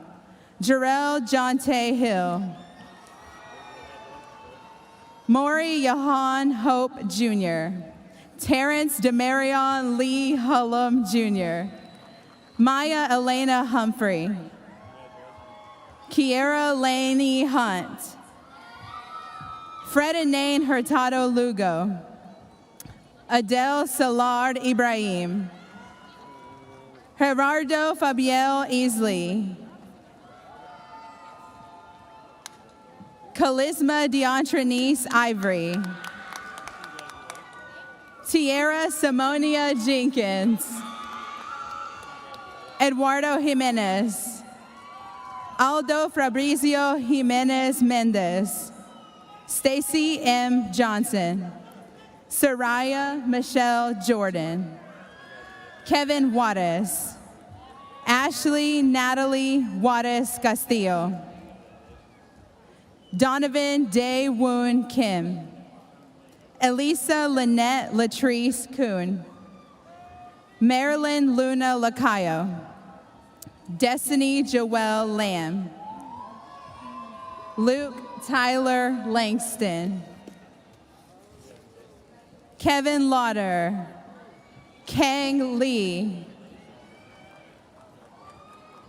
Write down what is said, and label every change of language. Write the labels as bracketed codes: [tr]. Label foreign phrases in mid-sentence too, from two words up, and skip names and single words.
[en] Jarrell Jonte Hill. Maury Johan Hope Jr. Terrence Demarion Lee Hullum Jr. Maya Elena Humphrey. Kiera Laney Hunt. Fred and Nain Hurtado Lugo. Adele Salard Ibrahim. Gerardo Fabiel Easley. Charisma Deontranice Ivory. Tierra Simonia Jenkins. Eduardo Jimenez. Aldo Fabrizio Jimenez Mendez. Stacy M. Johnson. Soraya Michelle Jordan. Kevin Juarez. Ashley Natalie Juarez Castillo. Donovan Dae Woon Kim. Elisa Lynette Latrice Kuhn. Marilyn Luna Lacayo. Destiny Joelle Lamb. Luke Tyler Langston. Kevin Lauder. Kang Lee.